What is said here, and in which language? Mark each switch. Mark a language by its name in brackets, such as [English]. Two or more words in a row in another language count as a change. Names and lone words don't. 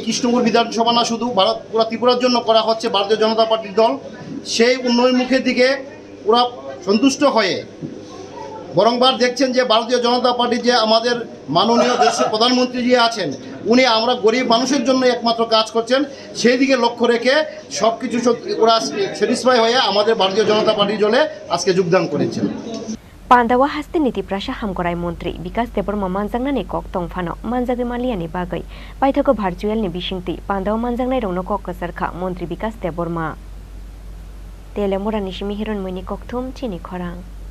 [Bangla] কৃষ্ণপুর বিধানসভা না শুধু পুরো ত্রিপুরার জন্য করা হচ্ছে ভারতীয় জনতা পার্টির দল সেই উন্নয়নমুখের দিকে পুরো সন্তুষ্ট হয়ে বরংবার দেখছেন যে ভারতীয় জনতা পার্টি যে আমাদের মাননীয় দেশের প্রধানমন্ত্রী যে আছেন উনি আমরা গরিব মানুষের জন্য একমাত্র কাজ করছেন সেই দিকে লক্ষ্য রেখে সব কিছু ওরা স্যাটিসফাই হয়ে আমাদের ভারতীয় জনতা পার্টির দলে আজকে যোগদান করেছেন [Kok Borok] Pandawa haste niti prasha hamkorai montri Bikas Deborma manjangnani kok tongphano manjagri maliani bagai paithako virtual ni bisingti Pandawa manjangnai rongno kok kasarkha montri Bikas Deborma Telemura nishimi hiron muni kokthum Chini Khorang